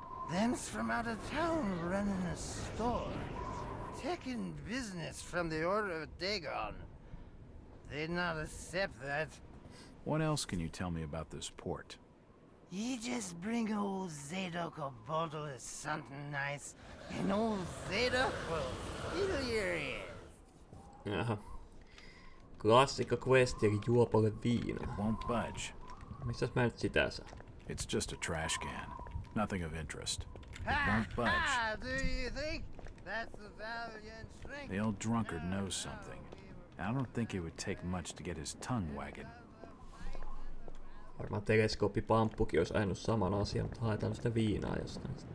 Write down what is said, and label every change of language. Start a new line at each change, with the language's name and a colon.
English: Them's from out of town running a store. Taking business from the Order of Dagon. They'd not accept that. What else can you tell me about this port? You just bring old Zadok a bottle of something nice, and old Zadok will fill your ears.
Finnish: Jaha. Klassikko questi eli juo paljon viinaa.
English: It won't budge.
Finnish: Mistäs mä nyt sitä saan?
English: It's just a trash can. Nothing of interest. It won't budge. Do you think that's the valiant strength? The old drunkard knows something. I don't think it would take much to get his tongue wagging.
Finnish: Varmaan teleskooppipamppukin olisi ajanut saman asian, mutta haetaan sitä viinaa jostain.